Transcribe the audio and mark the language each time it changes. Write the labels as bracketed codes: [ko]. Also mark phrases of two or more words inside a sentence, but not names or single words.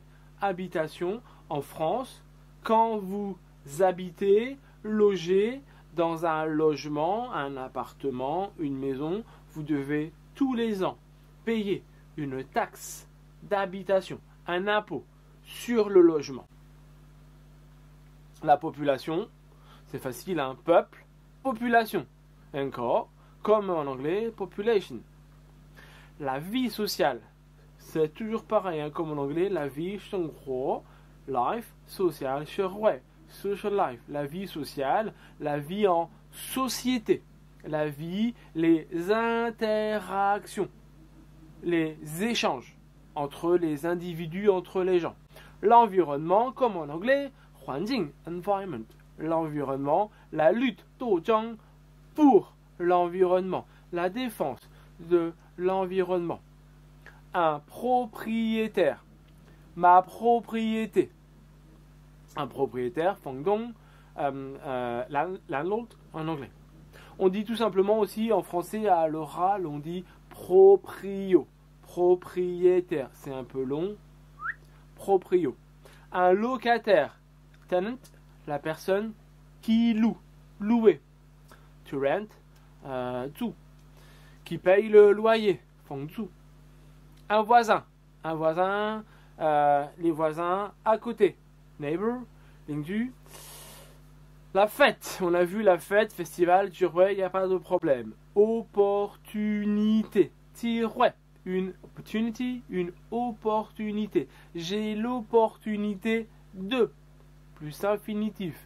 [fr] Habitation, en France, quand vous habitez, logez dans un logement, un appartement, une maison, vous devez tous les ans payer une taxe d'habitation, un impôt sur le logement. La population, c'est facile, un peuple, population. Encore, comme en anglais, population. La vie sociale, c'est toujours pareil, comme en anglais, la vie, [en] life, social, social life. [fr] La vie sociale, la vie en société. La vie, les interactions, les échanges entre les individus, entre les gens. L'environnement, comme en anglais, 环境 environment. L'environnement, la lutte 斗争 pour l'environnement, la défense de l'environnement. Un propriétaire, ma propriété. Un propriétaire, 房东, landlord en anglais. On dit tout simplement aussi en français à l'oral, on dit proprio, propriétaire, c'est un peu long, proprio. Un locataire, tenant, la personne qui loue, louer, [en] to rent, [fr] zu, qui paye le loyer, 房租. Un voisin, les voisins à côté, neighbor, 邻居. La fête, on a vu la fête, festival, il n'y a pas de problème. Opportunité, une opportunity, une opportunité. J'ai l'opportunité de, plus infinitif.